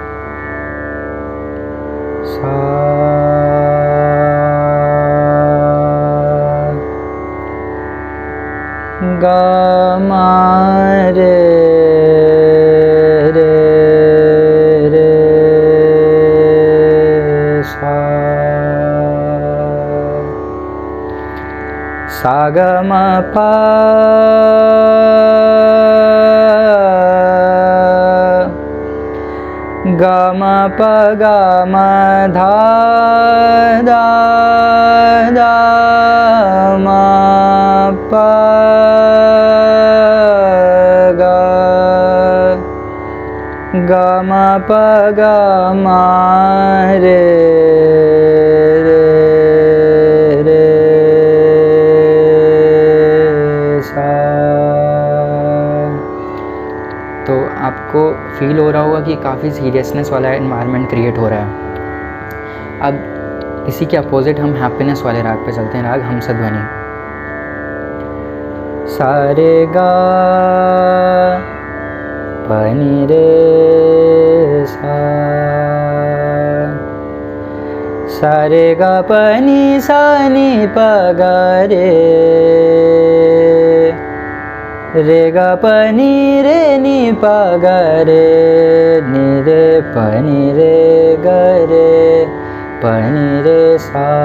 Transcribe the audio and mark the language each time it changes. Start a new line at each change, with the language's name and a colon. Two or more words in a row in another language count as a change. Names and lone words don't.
Hindi: सा गा मा रे रे रे सा, सा गा मा पा गा मा पा गा मा धा दा दा मा पा गा गा मा पा गा मा रे रे रे सा। तो आपको फील हो रहा होगा कि काफ़ी सीरियसनेस वाला
English: environment create
Hindi: हो रहा है। अब इसी के अपोजिट हम हैप्पीनेस वाले राग पे चलते हैं, राग हमसद ध्वनि। सा रे गा पनी रे सा, सा रे गा पनी सा नी पा गा रे, रे गा पनी रे नी पा गा रे, नी रे पनी रे गा रे पनी रे सा,